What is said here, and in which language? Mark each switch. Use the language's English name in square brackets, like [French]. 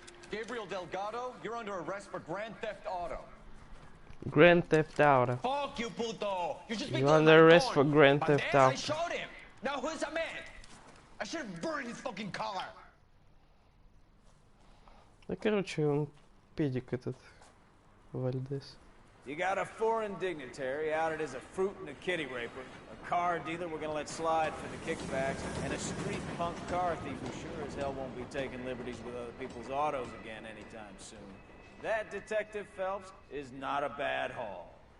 [English] Gabriel Delgado, you're under arrest for Grand Theft Auto. Grand Theft Auto. Fuck you, puto. You just You're under arrest for Grand Theft I Auto. showed him. Now who's the man? I should have burned his fucking car. [Russian] Да, короче, он педик этот, Вальдес. [English] You got a foreign dignitary outed as a fruit and a kitty raper, a car dealer we're gonna let slide for the kickbacks, and a street punk car thief who sure as hell won't be taking liberties with other people's autos again anytime soon. That, Detective Phelps, is not a bad haul.